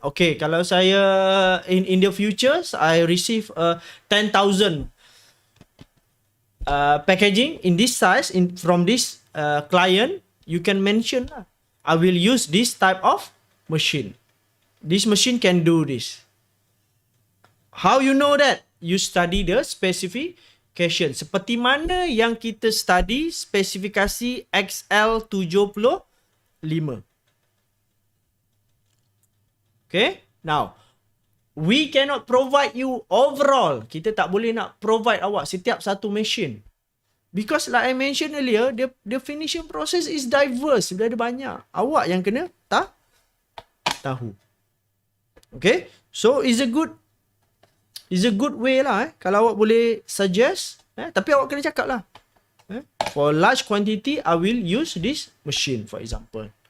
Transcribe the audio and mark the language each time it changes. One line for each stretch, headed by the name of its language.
English: Okay,
Malay: kalau saya
English: in the future I receive 10,000 packaging in this size from this client, you can mention lah, I will use this type of machine. This machine can do this. How you know that? You study the specification.
Malay: Seperti mana yang kita study spesifikasi XL75.
English: Okay, now we cannot provide you overall.
Malay: Kita tak boleh nak provide awak setiap satu machine.
English: Because like I mentioned earlier, the finishing process is diverse.
Malay: Dia ada banyak. Awak yang kena tahu.
English: Okay, so is a good way lah
Malay: kalau awak boleh suggest, tapi awak kena cakap lah,
English: for large quantity I will use this machine, for example.